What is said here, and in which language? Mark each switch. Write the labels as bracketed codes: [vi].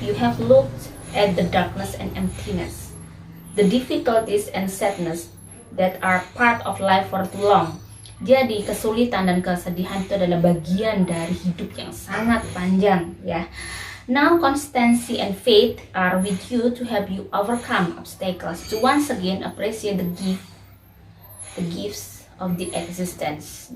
[en] You have looked at the darkness and emptiness, the difficulties and sadness that are part of life for too long. [id] Jadi kesulitan dan kesedihan itu adalah bagian dari hidup yang sangat panjang ya. [en] Now constancy and faith are with you to help you overcome obstacles, to once again appreciate the gifts of the existence.